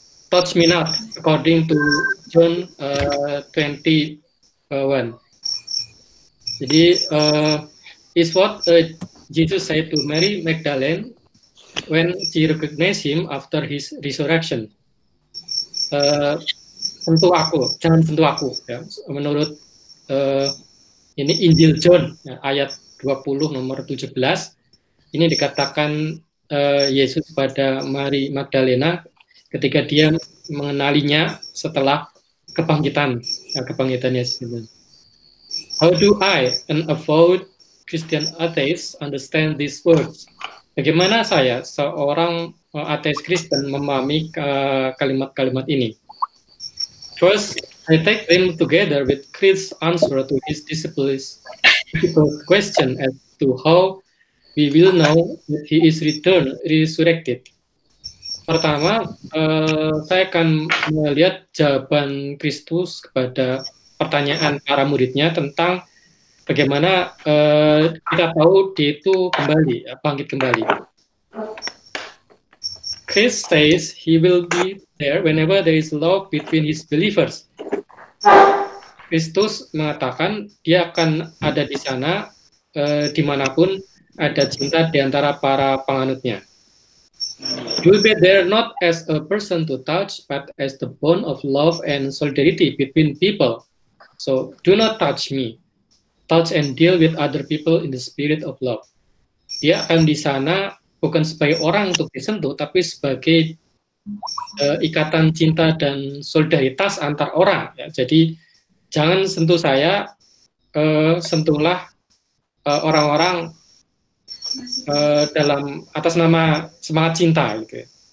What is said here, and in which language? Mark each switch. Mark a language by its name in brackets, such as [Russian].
[English] touch me not, according to John 21. Jadi is what Jesus said to Mary Magdalene when she recognized him after his resurrection. [Indonesian] Sentuh aku, jangan sentuh aku. Ya. Menurut ini Injil John, ya, ayat 20 nomor 17, ini dikatakan Yesus pada Mari Magdalena ketika dia mengenalinya setelah kebangkitan Yesus. [English] How do I, an avowed Christian atheist, understand these words? [Indonesian] Bagaimana saya, seorang ateis Kristen, memahami kalimat-kalimat ini? [English] First, I take them together with Christ's answer to his disciples' question as to how we will know that he is resurrected. [Indonesian] Pertama, saya akan melihat jawaban Kristus kepada pertanyaan para muridnya tentang bagaimana kita tahu dia itu bangkit kembali. [English] Christ says he will be there whenever there is love between his believers. [Indonesian] Kristus mengatakan dia akan ada di sana dimanapun ada cinta di antara para penganutnya. [English] You will be there not as a person to touch, but as the bond of love and solidarity between people. So do not touch me. Touch and deal with other people in the spirit of love. [Indonesian] Dia akan di sana bukan sebagai orang untuk disentuh, tapi sebagai ikatan cinta dan solidaritas antar orang. Ya. Jadi jangan sentuh saya, sentuhlah orang-orang dalam atas nama semangat cinta. Gitu.